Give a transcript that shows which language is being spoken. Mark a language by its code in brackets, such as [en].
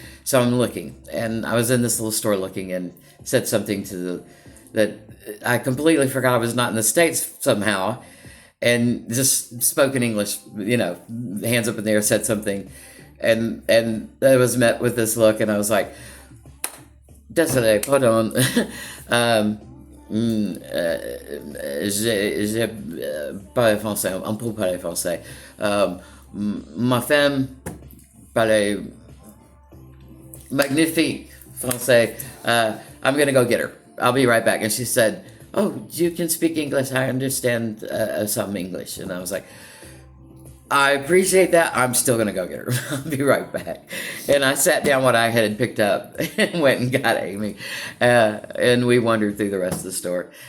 [en] So I'm looking, and I was in this little store looking, and said something that I completely forgot I was not in the States somehow, and just spoke in English, hands up in the air, said something, and I was met with this look, and I was like, [fr] désolé, pardon. J'ai parlé français, on peut parler français. Ma femme parlait magnifique français. [en] I'm gonna go get her. I'll be right back. And she said, "Oh, you can speak English. I understand some English." And I was like, "I appreciate that. I'm still gonna go get her. I'll be right back." And I sat down what I had picked up and went and got Amy, and we wandered through the rest of the store.